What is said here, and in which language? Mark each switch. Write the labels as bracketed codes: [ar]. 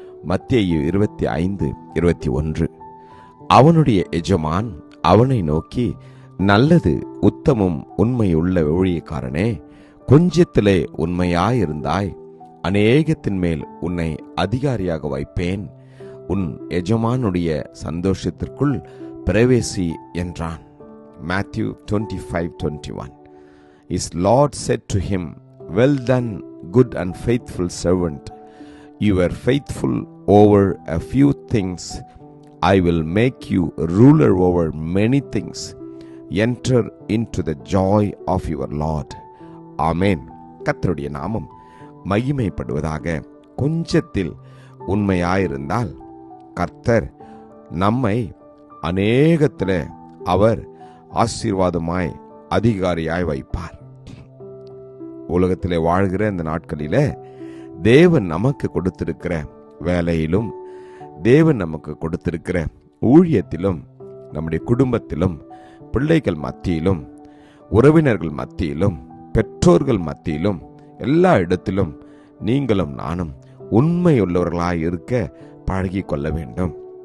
[ta] மத்தேயு 25:21. அவனுடைய எஜமான் அவனை நோக்கி, நல்லது உத்தமும் உண்மையுள்ள ஊழியக்காரனே, கொஞ்சத்திலே உண்மையாயிருந்தாய், அநேகத்தின் மேல் உன்னை அதிகாரியாக வைப்பேன், உன் எஜமானுடைய சந்தோஷத்திற்குள் பிரவேசி என்றான். [en] Matthew 25:21. His Lord said to him, Well done, good and faithful servant. You were faithful over a few things. I will make you ruler over many things. Enter into the joy of your Lord. [ta] Amen. கர்த்தருடைய நாமம் மகிமைப்படுவதாக. கொஞ்சத்தில் உண்மையாயிருந்தால் கர்த்தர் நம்மை அநேகத்திலே அவர் ஆசீர்வாதமாய் அதிகாரியாய் வைப்பார். உலகத்திலே வாழ்கிற இந்த நாட்களிலே தேவன் நமக்கு கொடுத்திருக்கிற வேலையிலும், தேவன் நமக்கு கொடுத்திருக்கிற ஊழியத்திலும், நம்முடைய குடும்பத்திலும், பிள்ளைகள் மத்தியிலும், உறவினர்கள் மத்தியிலும், பெற்றோர்கள் மத்தியிலும், எல்லா இடத்திலும் நீங்களும் நானும் உண்மையுள்ளவர்களாய் இருக்க பழகி கொள்ள வேண்டும்.